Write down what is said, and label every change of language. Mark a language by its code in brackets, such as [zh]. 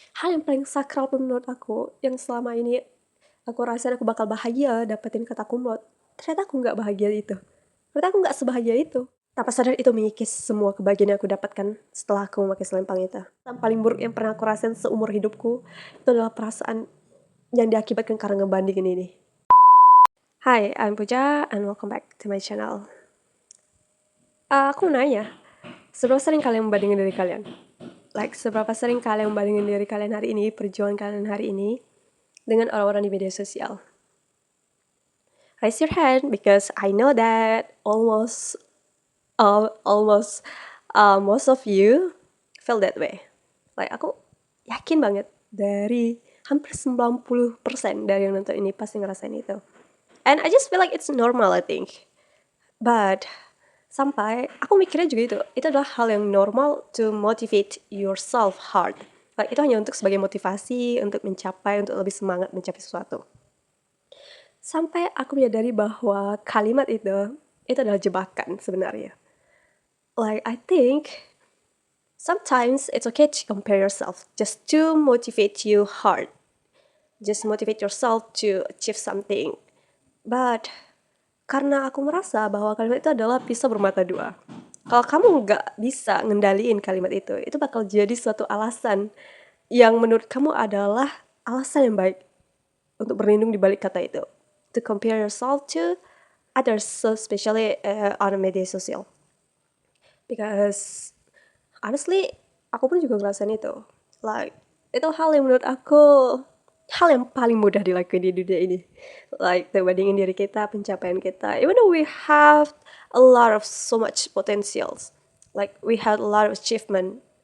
[id] hal yang paling sakral pun menurut aku, yang selama ini aku rasa aku bakal bahagia dapetin kata kumlot, ternyata aku nggak bahagia itu. Ternyata aku nggak sebahagia itu. Tanpa sadar itu mengikis semua kebahagiaan yang aku dapatkan setelah aku memakai selempang itu. Yang paling buruk yang pernah aku rasain seumur hidupku, itu adalah perasaan yang diakibatkan karena ngebandingin ini. [en] Hi, I'm Puja and welcome back to my channel. [id] Aku nanya, seberapa sering kalian membandingin diri kalian? Seberapa sering kalian membandingin diri kalian hari ini, perjuangan kalian hari ini, dengan orang-orang di media sosial? [en] Raise your hand because I know that almost most of you feel that way. [id] Aku yakin banget dari hampir 90% dari yang nonton ini pasti ngerasain itu. [en] And I just feel like it's normal, I think. [id] But sampai aku mikirnya juga itu adalah hal yang normal [en] to motivate yourself hard. [id] Itu hanya untuk sebagai motivasi untuk lebih semangat mencapai sesuatu. Sampai aku menyadari bahwa kalimat itu adalah jebakan sebenarnya. [en] I think sometimes it's okay to compare yourself just to motivate you hard. Just motivate yourself to achieve something. [id] But karena aku merasa bahwa kalimat itu adalah pisau bermata dua. Kalau kamu nggak bisa ngendaliin kalimat itu bakal jadi suatu alasan yang menurut kamu adalah alasan yang baik untuk berlindung di balik kata itu. [en] To compare yourself to others, so especially on media sosial. Because honestly, [id] aku pun juga ngerasain itu. Itu hal yang menurut aku hal yang paling mudah dilakuin di dunia ini. Bandingin diri kita, pencapaian kita. [en] Even though we have a lot of so much potentials. We had a lot of achievement.